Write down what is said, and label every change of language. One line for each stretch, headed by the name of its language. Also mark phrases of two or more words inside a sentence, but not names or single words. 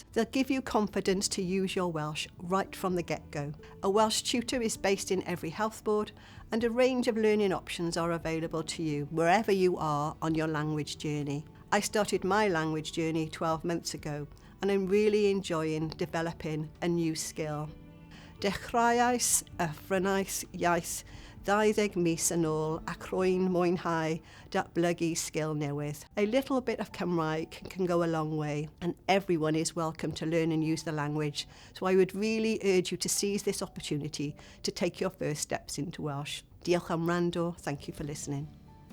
English: They'll give you confidence to use your Welsh right from the get-go. A Welsh tutor is based in every health board, and a range of learning options are available to you wherever you are on your language journey. I started my language journey 12 months ago, and I'm really enjoying developing a new skill.
Welsh: Dechreuais y ffrynais iaith 20 mis yn ôl ac rwy'n mwynhau datblygu sgil newydd.
English: A little bit of Cymraeg can go a long way, and everyone is welcome to learn and use the language, so I would really urge you to seize this opportunity to take your first steps into Welsh.
Welsh: Diolch am wrando,
English: thank you for listening.